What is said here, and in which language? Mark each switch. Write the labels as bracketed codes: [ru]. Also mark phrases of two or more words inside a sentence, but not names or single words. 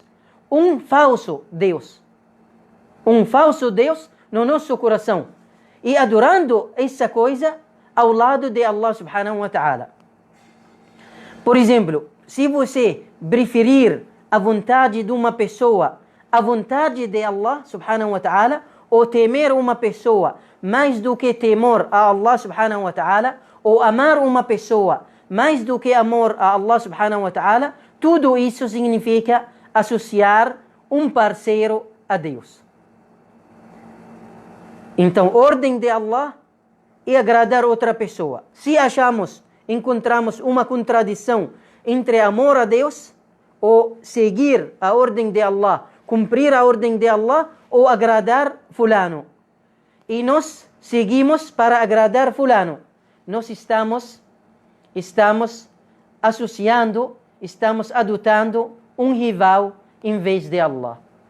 [pt] Um falso Deus no nosso coração e adorando essa coisa ao lado de Allah [ar] سبحانه وتعالى. [pt] Por exemplo, se você preferir a vontade de uma pessoa, a vontade de Allah [ar] سبحانه وتعالى, [pt] ou temer uma pessoa mais do que temor a Allah [ar] سبحانه وتعالى, [pt] ou amar uma pessoa mais do que amor a Allah [ar] سبحانه وتعالى, [pt] tudo isso significa associar um parceiro a Deus. Então, ordem de Allah e agradar outra pessoa. Se encontramos uma contradição entre amor a Deus ou seguir a ordem de Allah, cumprir a ordem de Allah ou agradar fulano, e nós seguimos para agradar fulano, nós estamos associando, estamos adotando um rival em vez de Allah.